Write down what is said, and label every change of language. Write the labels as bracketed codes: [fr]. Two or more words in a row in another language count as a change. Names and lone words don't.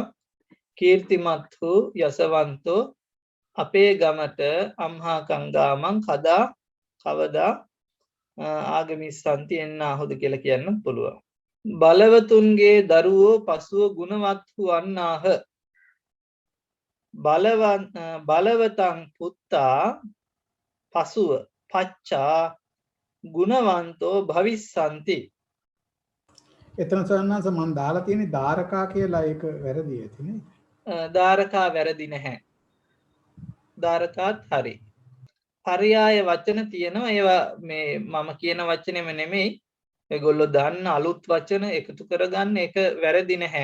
[si] කීර්තිමත් වූ යසවන්තෝ අපේ ගමට [pi] අම්හාකං ගාමං [si] කදා කවදා ආගමිස්සන්ති එන්නාහුද කියලා කියන්න පුළුවන්. බලවතුන්ගේ දරුවෝ පසුව ගුණවත් වන්නාහ. [pi] බලවතං පුත්තා පසුව පච්චා ගුණවන්තෝ භවිස්සන්ති. [si] එතන සන්නාස මම දාලා තියෙන්නේ ධාරකා කියලා ඒක වැරදි ඇති නේ. ධාරකා වැරදි නැහැ. ධාරකාත් හරි. පර්යාය වචන තියෙනවා. ඒවා මේ මම කියන වචනේම නෙමෙයි. ඒගොල්ලෝ දාන්න අලුත් වචන එකතු කරගන්න එක වැරදි නැහැ.